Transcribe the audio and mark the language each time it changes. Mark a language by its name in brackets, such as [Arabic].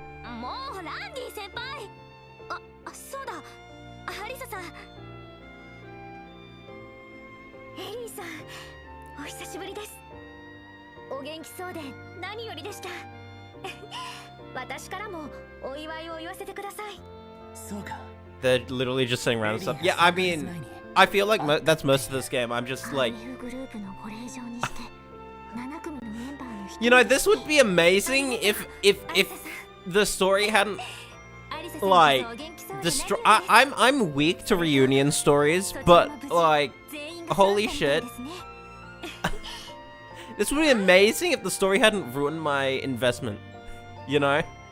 [Japanese] もうランディ先輩。そうだ、ハリサさん。エリーさん、お久しぶりです。お元気そうで何よりでした。私からもお祝いを言わせてください。そうか。 [English] They're literally just saying random stuff. Yeah, I mean, I feel like that's most of this game. I'm just like, [Japanese] グループのご令状にして7組のメンバーの一人。 [English] you know, this would be amazing if the story hadn't like I'm weak to reunion stories, but like, holy shit. This would be amazing if the story hadn't ruined my investment. You know?